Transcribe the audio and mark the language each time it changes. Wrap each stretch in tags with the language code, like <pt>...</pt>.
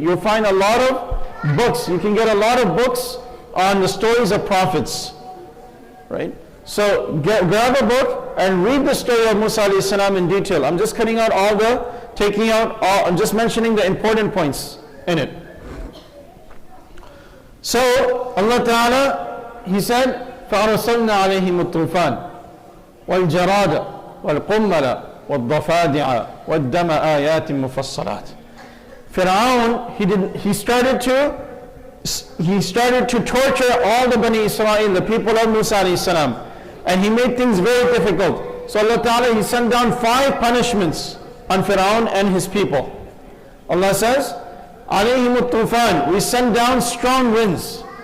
<en>You'll find a lot of books. You can get a lot of books on the stories of prophets. Right? So grab a book and read the story of Musa alayhi salam in detail. I'm just cutting out I'm just mentioning the important points in it. So Allah Ta'ala, He said,</en> <ar>فَأَرْسَلْنَا عَلَيْهِمُ الطُّوفَانَ وَالْجَرَادَ وَالْقُمَّلَ وَالضَّفَادِعَ وَالدَّمَ آيَاتٍ مُفَصَّلَاتٍ.</ar> <en>Fir'aun, he started to torture all the Bani Israel, the people of Musa alayhi salam, and he made things very difficult. So Allah Ta'ala, He sent down 5 punishments on Fir'aun and his people. Allah says,</en> <ar>عَلَيْهِمُ الطُّوفَانِ,</ar> <en>we sent down strong winds.</en>